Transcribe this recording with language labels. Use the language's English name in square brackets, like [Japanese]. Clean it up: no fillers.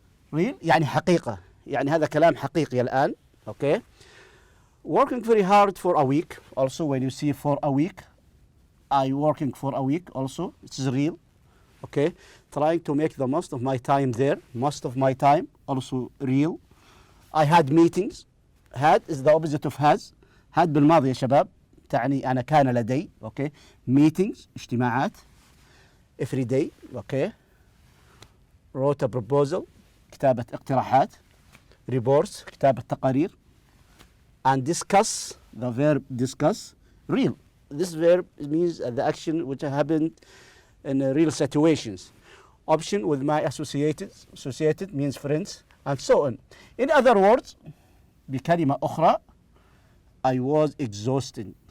[Arabic] Real يعني حقيقة. يعني هذا كلام حقيقي الآن. [English] Okay. Working very hard for a week. Also when you see for a week, I working for a week also. It's real. Okay, trying to make the most of my time there. Most of my time, also real. I had meetings. Had is the opposite of has. [Arabic] had بالماضي يا شباب تعني أنا كان لدي. [English] Okay, meetings [Arabic] اجتماعات. [English] Every day. Okay, wrote a proposal [Arabic] كتابة اقتراحات. Reports كتابة تقارير. [English] And discuss, the verb discuss, real. This verb means the action which happened in real situations. Option with my associated means friends, and so on. In other words, [Arabic] بكلمة أخرى, [English] I was exhausted.